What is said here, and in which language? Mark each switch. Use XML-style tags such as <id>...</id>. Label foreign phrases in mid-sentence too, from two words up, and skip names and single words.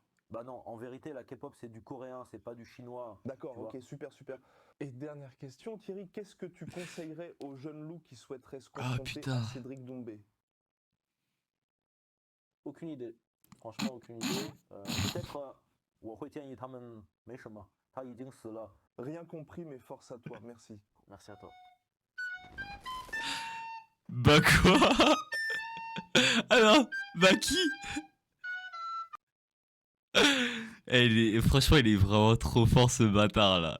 <fr>Bah non, en vérité, la K-pop, c'est du coréen, c'est pas du chinois. D'accord, Tu ok, vois. super, super. Et dernière question, Thierry, qu'est-ce que tu conseillerais aux jeunes loups qui souhaiteraient se Ah, confronter putain. à Cédric Doumbé? Aucune idée. Franchement, aucune idée. Peut-être,</fr> <zh>我会建议他们没什么，他已经死了。</zh> <fr>Rien compris, mais force à toi, merci. Merci à toi. Bah quoi? Alors, bah qui? Eh, franchement, il est vraiment trop fort ce bâtard là.</fr>